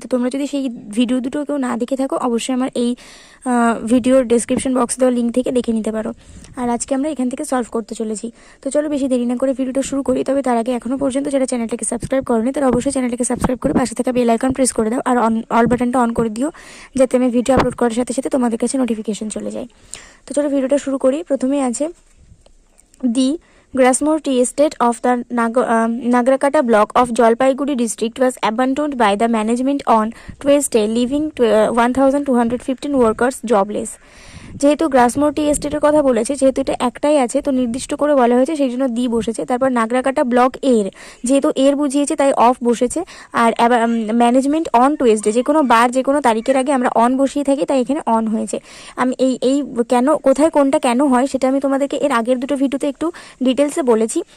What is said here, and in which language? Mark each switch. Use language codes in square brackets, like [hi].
[bn] তো তোমরা যদি সেই ভিডিও দুটো কেউ না দেখে থাকো অবশ্যই আমার এই ভিডিওর ডেসক্রিপশন বক্স দেওয়া লিঙ্ক থেকে দেখে নিতে পারো। আর আজকে আমরা এখান থেকে সলভ করতে চলেছি। তো চলো বেশি দেরি না করে ভিডিওটা শুরু করি। তবে তার আগে এখনো পর্যন্ত যারা চ্যানেলটাকে সাবস্ক্রাইব করোনি তারা অবশ্যই চ্যানেলটাকে সাবস্ক্রাইব করে পাশে থাকা বেল আইকন প্রেস করে দাও আর অল বাটনটা অন করে দিও, যাতে আমি ভিডিও আপলোড করার সাথে সাথে তোমাদের কাছে নোটিফিকেশন চলে যায়। তো চলো ভিডিওটা শুরু করি। প্রথমে আছে দি [en] Grasmore tea estate of the Nagrakata block of Jalpaiguri district was abandoned by the management on Tuesday, leaving 1,215 workers jobless. [bn] যেহেতু গ্রাসমোর টি এস্টেটের কথা বলেছে, যেহেতু এটা একটাই আছে তো নির্দিষ্ট করে বলা হয়েছে, সেই জন্য দি বসেছে। তারপর নাগরাকাটা ব্লক এর, যেহেতু এর বুঝিয়েছে তাই অফ বসেছে। আর ম্যানেজমেন্ট অন টুয়েসডে, যে কোনো বার যে কোনো তারিখের আগে আমরা অন বসিয়ে থাকি তাই এখানে অন হয়েছে। আমি এই কেন, কোথায় কোনটা কেন হয় সেটা আমি তোমাদেরকে এর আগের দুটো ভিডিওতে একটু ডিটেলসে বলেছি।